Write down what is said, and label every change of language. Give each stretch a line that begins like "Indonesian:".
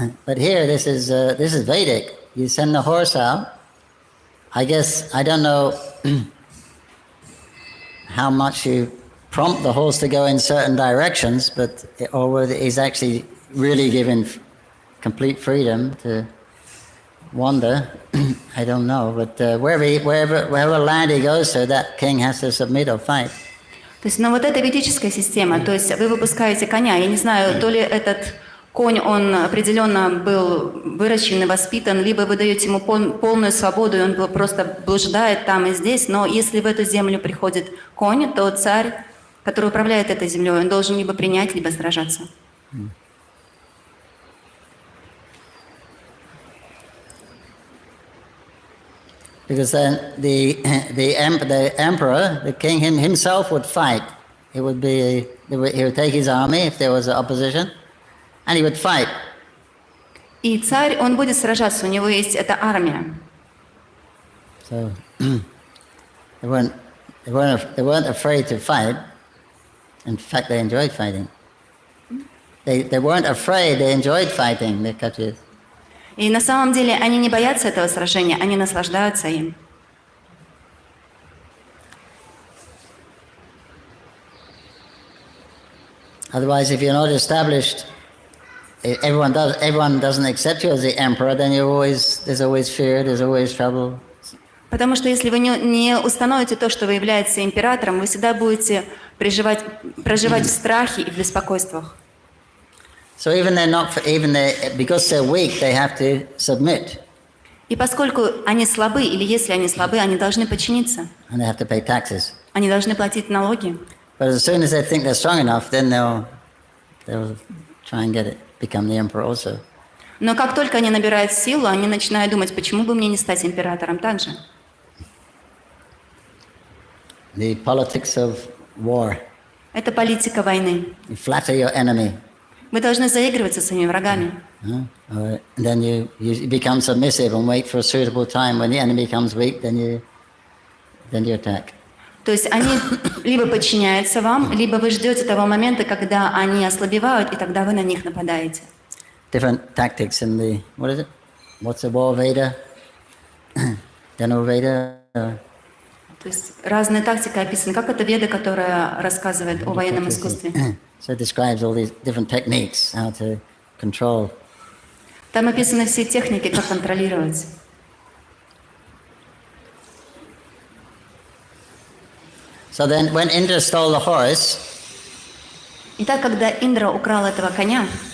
English: But here, this is Vedic. You send the horse out. I guess I don't know how much you prompt the horse to go in certain directions, or whether he's actually really given complete freedom to wander. I don't know, but wherever land he goes to, that king has to submit or fight.
Russian: То есть, вот эта ведическая система, то есть вы выпускаете коня, я не знаю, то ли этот конь, он определенно был выращен и воспитан, либо вы даете ему полную свободу, и он просто блуждает там и здесь, но если в эту землю приходит конь, то царь, который управляет этой землей, он должен либо принять, либо сражаться.
English: Because then the emperor, the king himself would fight. He would take his army if there was an opposition, and he would fight.
Russian: И царь, он будет сражаться, у него есть эта армия.
English: So they weren't afraid to fight. In fact, they enjoyed fighting. They weren't afraid. They enjoyed fighting. The Kshatriyas.
Russian: И на самом деле они не боятся этого сражения, они наслаждаются им.
English: Otherwise, if you're not established, everyone doesn't accept you as the emperor, then there's always fear, there's always trouble.
Russian: Потому что если вы не установите то, что вы являетесь императором, вы всегда будете проживать в страхе и в беспокойствах.
English: So because they're weak, they have to submit.
Russian: И поскольку они слабы, или если они слабы, они должны подчиниться.
English: And they have to pay taxes.
Russian: Они должны платить налоги.
English: But as soon as they think they're strong enough, then they'll try and become the emperor also.
Russian: Но как только они набирают силу, они начинают думать, почему бы мне не стать императором также.
English: The politics of war.
Russian: Это политика войны.
English: You flatter your enemy.
Russian: Вы должны заигрывать со своими врагами.
English: Then you become submissive and wait for a suitable time. When the enemy becomes weak, then you attack.
Russian: То есть они либо подчиняются вам, либо вы ждете того момента, когда они ослабевают, и тогда вы на них нападаете.
English: Different tactics in the, what is it? What's the war Veda? Danu Veda?
Russian: То есть разные тактики описаны. Как это Веда, которая рассказывает о военном искусстве?
English: So it describes all these different techniques, how to control.
Russian: Там описаны все техники, как контролировать.
English: So then when Indra stole the horse,
Russian: Итак, когда Индра украл этого коня,